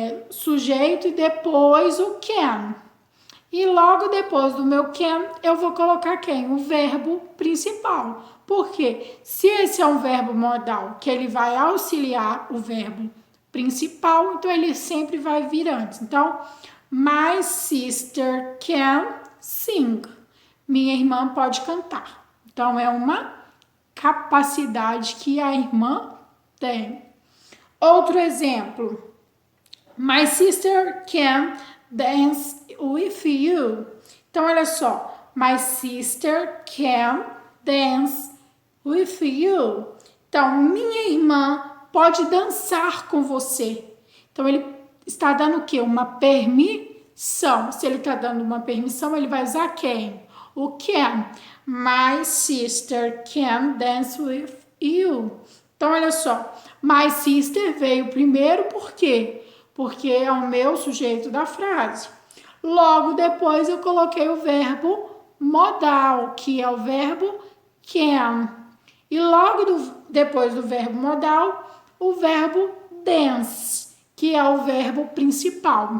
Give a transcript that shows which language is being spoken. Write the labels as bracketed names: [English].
[Portuguese] Sujeito e depois o can. E logo depois do meu can, eu vou colocar quem? O verbo principal. Por quê? Se esse é um verbo modal, que ele vai auxiliar o verbo principal, então ele sempre vai vir antes. [English] Então, my sister can sing. [Portuguese] Minha irmã pode cantar. Então, é uma capacidade que a irmã tem. Outro exemplo. [English] My sister can dance with you. [Portuguese] Então, olha só. [English] My sister can dance with you. [Portuguese] Então, minha irmã pode dançar com você. Então, ele está dando o quê? Uma permissão. Se ele está dando uma permissão, ele vai usar quem? O can. [English] My sister can dance with you. [Portuguese] Então, olha só. [English] My sister [Portuguese] veio primeiro, por quê? Porque é o meu sujeito da frase. Logo depois, eu coloquei o verbo modal, que é o verbo can. E logo depois do verbo modal, o verbo dance, que é o verbo principal.